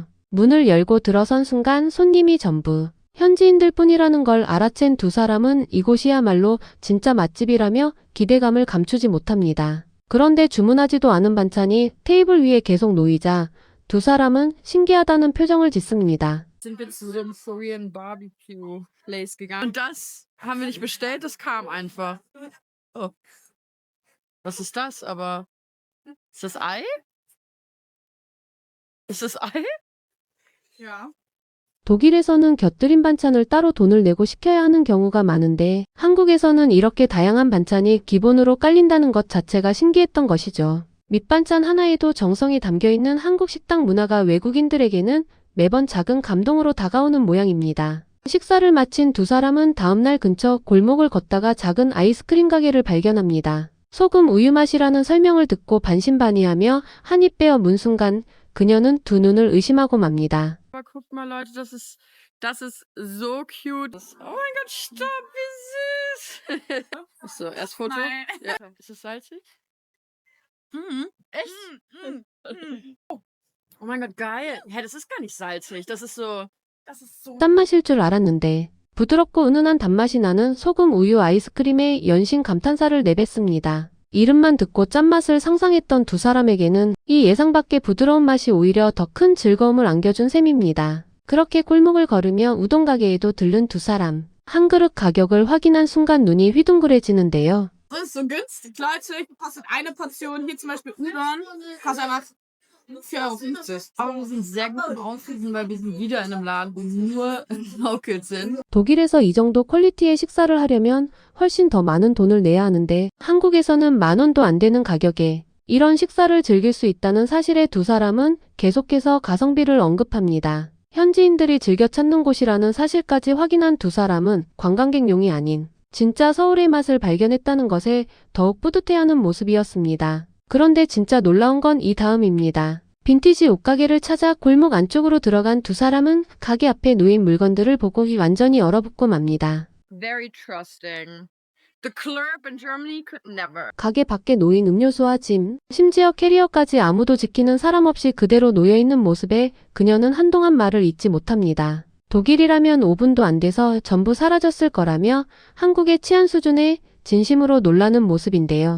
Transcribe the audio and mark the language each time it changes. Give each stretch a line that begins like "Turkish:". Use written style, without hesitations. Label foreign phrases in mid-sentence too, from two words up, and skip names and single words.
Korean: 문을 열고 들어선 순간 손님이 전부 현지인들 뿐이라는 걸 알아챈 두 사람은 이곳이야말로 진짜 맛집이라며 기대감을 감추지 못합니다. 그런데 주문하지도 않은 반찬이 테이블 위에 계속 놓이자 두 사람은 신기하다는 표정을 짓습니다.
German: Sind wir zu so einem
English: Korean Barbecue Place
German: gegangen. Und das haben wir nicht bestellt, das kam einfach. Oh. Was ist das? Aber ist das Ei? Ist das Ei? Ja.
Korean: 독일에서는 곁들인 반찬을 따로 돈을 내고 시켜야 하는 경우가 많은데 한국에서는 이렇게 다양한 반찬이 기본으로 깔린다는 것 자체가 신기했던 것이죠. 밑반찬 하나에도 정성이 담겨있는 한국 식당 문화가 외국인들에게는 매번 작은 감동으로 다가오는 모양입니다. 식사를 마친 두 사람은 다음날 근처 골목을 걷다가 작은 아이스크림 가게를 발견합니다. 소금 우유 맛이라는 설명을 듣고 반신반의하며 한 입 빼어 문 순간 그녀는 두 눈을 의심하고 맙니다.
German: Aber guckt mal, Leute, das ist so cute. Oh mein Gott, stopp, wie süß. So, erst Foto. Nein. Ja. Ist es salzig? Echt? Oh mein Gott, geil. Hä, das ist gar nicht salzig. Das ist so.
Korean: 짠맛일 줄 알았는데 부드럽고 은은한 단맛이 나는 소금 우유 아이스크림에 연신 감탄사를 내뱉습니다. 이름만 듣고 짠맛을 상상했던 두 사람에게는 이 예상 밖의 부드러운 맛이 오히려 더 큰 즐거움을 안겨준 셈입니다. 그렇게 골목을 걸으며 우동 가게에도 들른 두 사람. 한 그릇 가격을 확인한 순간 눈이 휘둥그레지는데요.
German: Das ist so günstig. Leute, kostet eine Portion hier zum Beispiel Udon, kostet einfach 4,50 €. Aber wir sind sehr gut im Aussuchen, weil wir sind wieder in einem Laden, wo nur Locals sind.
Korean: 독일에서 이 정도 퀄리티의 식사를 하려면 훨씬 더 많은 돈을 내야 하는데 한국에서는 10,000원도 안 되는 가격에 이런 식사를 즐길 수 있다는 사실에 두 사람은 계속해서 가성비를 언급합니다. 현지인들이 즐겨 찾는 곳이라는 사실까지 확인한 두 사람은 관광객용이 아닌 진짜 서울의 맛을 발견했다는 것에 더욱 뿌듯해하는 모습이었습니다. 그런데 진짜 놀라운 건 이 다음입니다. 빈티지 옷가게를 찾아 골목 안쪽으로 들어간 두 사람은 가게 앞에 놓인 물건들을 보고 완전히 얼어붙고 맙니다.
English: Very trusting. The club in Germany could never.
Korean: 가게 밖에 놓인 음료수와 짐, 심지어 캐리어까지 아무도 지키는 사람 없이 그대로 놓여있는 모습에 그녀는 한동안 말을 잇지 못합니다. 독일이라면 5분도 안 돼서 전부 사라졌을 거라며 한국의 치안 수준에 진심으로 놀라는 모습인데요.